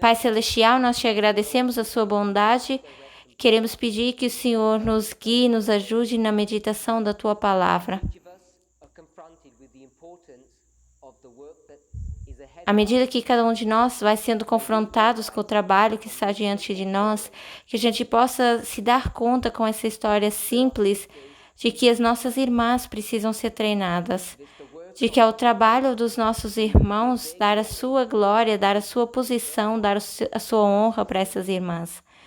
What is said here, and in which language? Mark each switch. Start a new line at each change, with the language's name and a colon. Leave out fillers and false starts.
Portuguese: Pai Celestial, nós te agradecemos a sua bondade. Queremos pedir que o Senhor nos guie, nos ajude na meditação da tua palavra.
English: Each of us are confronted with the importance of the work that is ahead
Portuguese: À
English: of us.
Portuguese: medida que cada um de nós vai sendo confrontados com o trabalho que está diante de nós, que a gente possa se dar conta com essa história simples de que as nossas irmãs precisam ser treinadas, de que é o trabalho dos nossos irmãos dar a sua glória, dar a sua posição, dar a sua honra para essas irmãs,